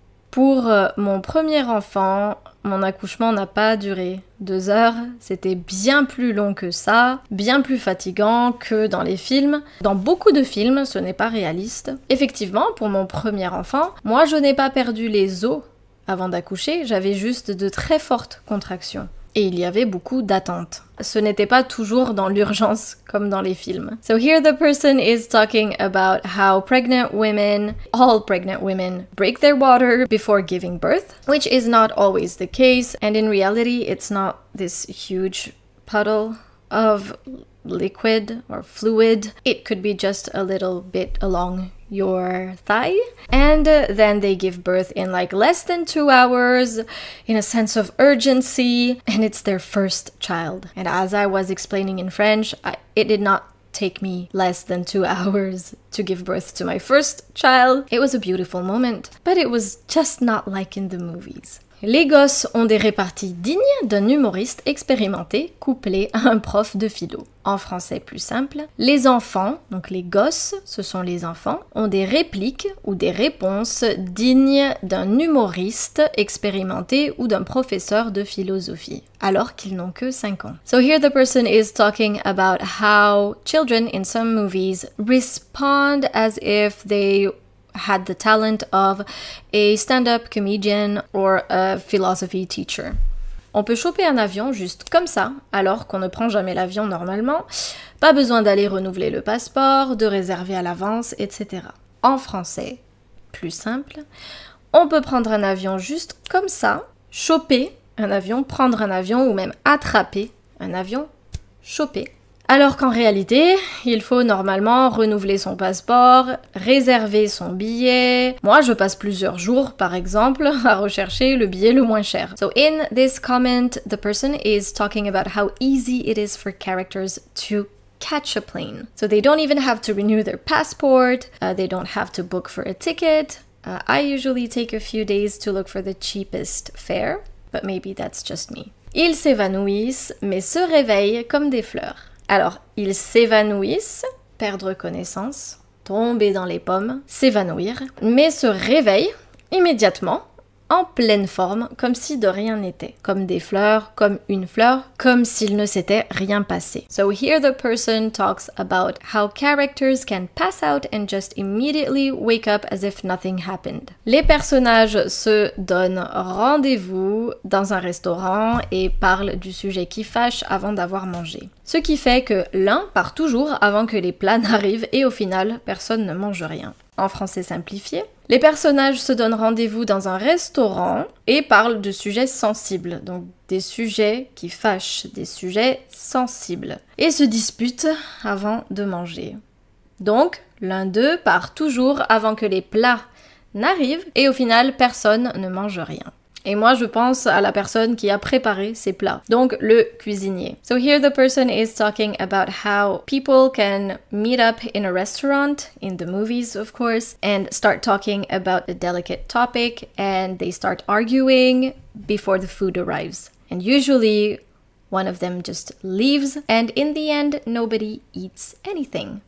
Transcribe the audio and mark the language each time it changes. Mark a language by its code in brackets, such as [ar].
[fr] Pour mon premier enfant, mon accouchement n'a pas duré 2 heures, c'était bien plus long que ça, bien plus fatigant que dans les films. Dans beaucoup de films, ce n'est pas réaliste. Effectivement, pour mon premier enfant, moi je n'ai pas perdu les os avant d'accoucher, j'avais juste de très fortes contractions. Et il y avait beaucoup d'attentes. Ce n'était pas toujours dans l'urgence comme dans les films. [en] So here the person is talking about how pregnant women, all pregnant women, break their water before giving birth, which is not always the case, and in reality it's not this huge puddle of liquid or fluid. It could be just a little bit along your thigh, and then they give birth in like less than 2 hours in a sense of urgency, and it's their first child. And as I was explaining in French, it did not take me less than 2 hours to give birth to my first child. It was a beautiful moment, but it was just not like in the movies. [fr] Les gosses ont des réparties dignes d'un humoriste expérimenté couplé à un prof de philo. En français plus simple, les enfants, donc les gosses, ce sont les enfants, ont des répliques ou des réponses dignes d'un humoriste expérimenté ou d'un professeur de philosophie, alors qu'ils n'ont que 5 ans. [en] So here the person is talking about how children in some movies respond as if they had the talent of a stand-up comedian or a philosophy teacher. [fr] On peut choper un avion juste comme ça, alors qu'on ne prend jamais l'avion normalement. Pas besoin d'aller renouveler le passeport, de réserver à l'avance, etc. En français, plus simple, on peut prendre un avion juste comme ça, choper un avion, prendre un avion ou même attraper un avion, choper. Alors qu'en réalité, il faut normalement renouveler son passeport, réserver son billet. Moi, je passe plusieurs jours, par exemple, à rechercher le billet le moins cher. [en] So in this comment, the person is talking about how easy it is for characters to catch a plane. So they don't even have to renew their passport, they don't have to book for a ticket. I usually take a few days to look for the cheapest fare, but maybe that's just me. [fr] Ils s'évanouissent, mais se réveillent comme des fleurs. Alors, ils s'évanouissent, perdre connaissance, tomber dans les pommes, s'évanouir, mais se réveillent immédiatement en pleine forme, comme si de rien n'était, comme des fleurs, comme une fleur, comme s'il ne s'était rien passé. [en] So here the person talks about how characters can pass out and just immediately wake up as if nothing happened. [fr] Les personnages se donnent rendez-vous dans un restaurant et parlent du sujet qui fâche avant d'avoir mangé. Ce qui fait que l'un part toujours avant que les plats n'arrivent et au final, personne ne mange rien. En français simplifié, les personnages se donnent rendez-vous dans un restaurant et parlent de sujets sensibles, donc des sujets qui fâchent, des sujets sensibles, et se disputent avant de manger. Donc, l'un d'eux part toujours avant que les plats n'arrivent et au final, personne ne mange rien. Et moi, je pense à la personne qui a préparé ces plats, donc le cuisinier. [en] So here the person is talking about how people can meet up in a restaurant, in the movies of course, and start talking about a delicate topic, and they start arguing before the food arrives. And usually, one of them just leaves, and in the end, nobody eats anything.